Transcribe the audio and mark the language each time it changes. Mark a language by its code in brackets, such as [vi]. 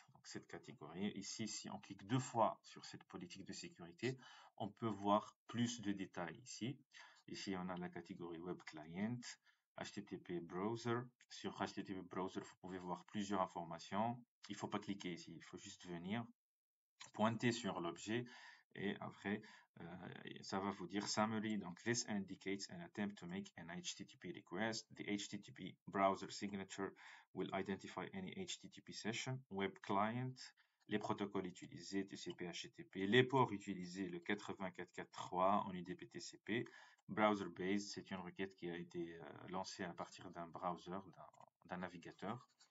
[fr] Donc, cette catégorie, ici, si on clique 2 fois sur cette politique de sécurité, on peut voir plus de détails ici. Ici, on a la catégorie Web Client, HTTP Browser. Sur HTTP Browser, vous pouvez voir plusieurs informations. Il ne faut pas cliquer ici, il faut juste venir pointer sur l'objet et après ça va vous dire summary. Donc [en] this indicates an attempt to make an HTTP request. The HTTP browser signature will identify any HTTP session. [fr] Web client, les protocoles utilisés TCP HTTP, les ports utilisés le 80443 en UDP TCP. Browser based, c'est une requête qui a été lancée à partir d'un browser, d'un navigateur.